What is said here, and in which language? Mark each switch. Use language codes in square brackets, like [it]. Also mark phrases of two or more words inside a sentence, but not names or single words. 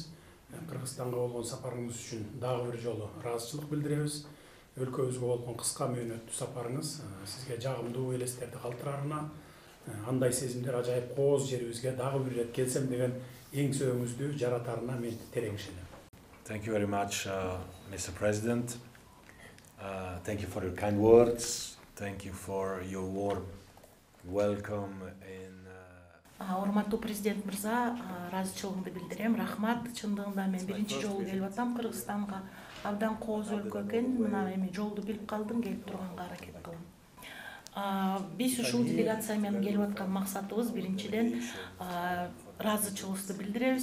[ky] Кыргызстанга болгон сапарыңыз үчүн дагы бир жолу ыраазычылык билдиребиз. Өлкөбүзгө болгон кыска мөөнөттүү сапарыңыз сизге жагымдуу элестерди калтырарына, андай сезимдер ажайып кооз жерибизге дагы бир ирет келсем деген эң сөөгүңүздү жаратарына мен терең ишенем. [en] Thank you very much, Mr. President. Thank you for your kind words. Thank you for your warm welcome in. [ky] Урматтуу президент мырза, ыраазычылыгымды билдирем. Рахмат. Чындыгында мен биринчи жолу келип атам Кыргызстанга. Абдан кооз өлкө экен. Мына эми жолду билип калдым, келип турганга аракет кылам. Биз ушул делегация менен келип аткан максатыбыз биринчиден ыраазычылыгыбызды билдиребиз.